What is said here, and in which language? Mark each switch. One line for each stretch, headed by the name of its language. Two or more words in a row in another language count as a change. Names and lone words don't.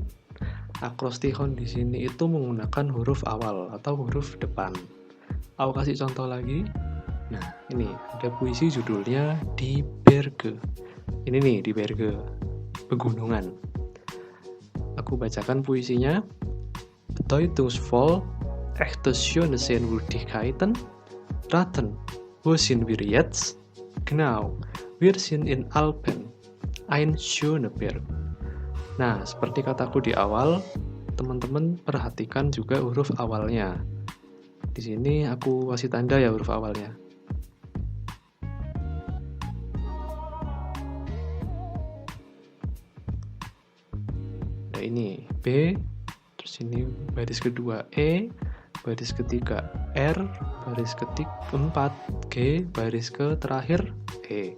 Indonesian: Akrostichon di sini itu menggunakan huruf awal atau huruf depan. Aku kasih contoh lagi. Nah, ini ada puisi judulnya Die Berge. Ini nih, Die Berge, pegunungan. Aku bacakan puisinya.
German: Bedeutungsvoll, echte schöne Sehenswürdigkeiten. Raten, wo sind wir jetzt? Genau, wir sind in Alpen. Ein schöner Berg.
Indonesian: Nah, seperti kataku di awal, teman-teman perhatikan juga huruf awalnya. Di sini aku kasih tanda ya huruf awalnya. Ada ini B, terus ini baris kedua E, baris ketiga R, baris keempat G, baris ke terakhir E.